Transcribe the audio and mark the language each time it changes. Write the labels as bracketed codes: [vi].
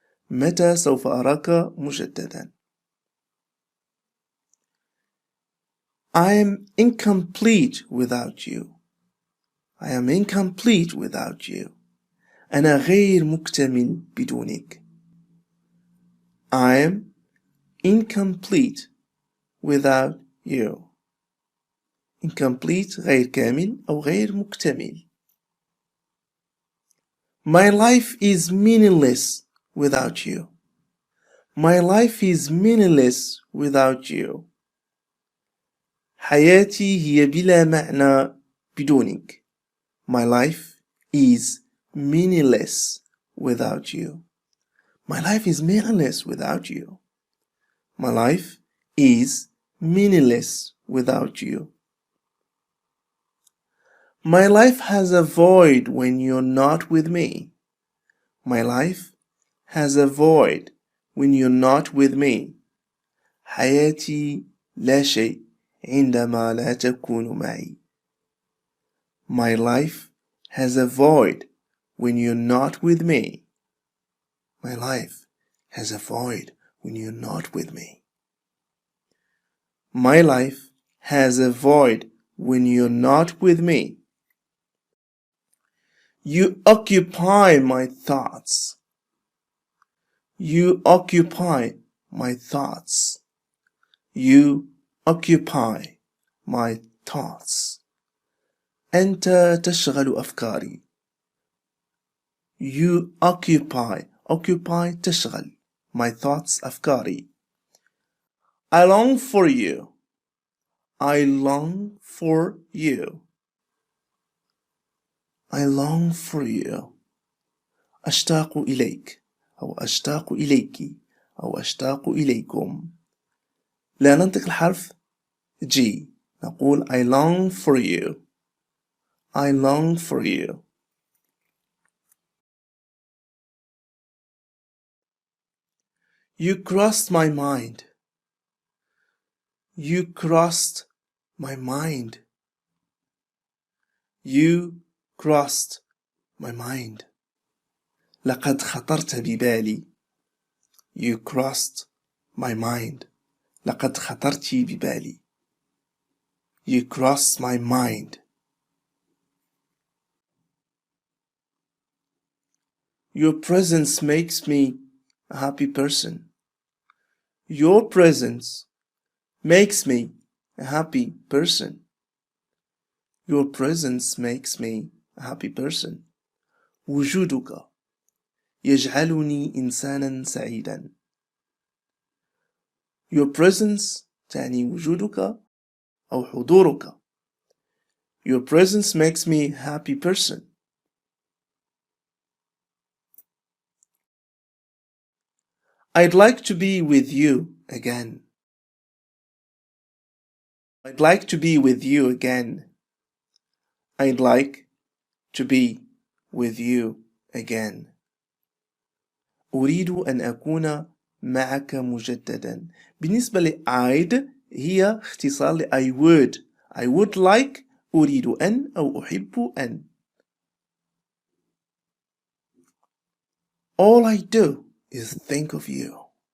[ar] متى سوف أراك مجددا؟ [en] I am incomplete without you. I am incomplete without you. [ar] أنا غير مكتمل بدونك. [en] I am incomplete without you. [ar] Incomplete غير كامل أو غير مكتمل. [en] My life is meaningless without you. My life is meaningless without you. [ar] حياتي هي بلا معنى بدونك. [en] My life is meaningless without you. My life is meaningless without you. My life is meaningless without you. My life has a void when you're not with me. My life has a void when you're not with me. [ar] حياتي لا شيء عندما لا تكون معي. [en] My life has a void when you're not with me. My life has a void when you're not with me. My life has a void when you're not with me. You occupy my thoughts. You occupy my thoughts. You occupy my thoughts. [ar] أنت تشغل أفكاري. [en] You occupy تشغل my thoughts أفكاري. I long for you. I long for you. I long for you. [ar] أشتاق إليك أو أشتاق إليك أو أشتاق إليكم. لا ننطق الحرف G. نقول [en] I long for you. I long for you. You crossed my mind. You crossed my mind. You crossed my mind. [ar] لقد خطرت ببالي. [en] You crossed my mind. [ar] لقد خطرت ببالي. [en] You crossed my mind. Your presence makes me a happy person. Your presence makes me a happy person. Your presence makes me a happy person. [ar] وجودك يجعلني إنسانا سعيدا. [en] Your presence [ar] تعني وجودك أو حضورك. [en] Your presence makes me a happy person. I'd like to be with you again. I'd like to be with you again. I'd like to be with you again. [ar] أريد أن أكون معك مجددا. بالنسبة ل I'd هي اختصار ل [en] I would. I would like [ar] أريد أن أو أحب أن. [en] All I do is think of you.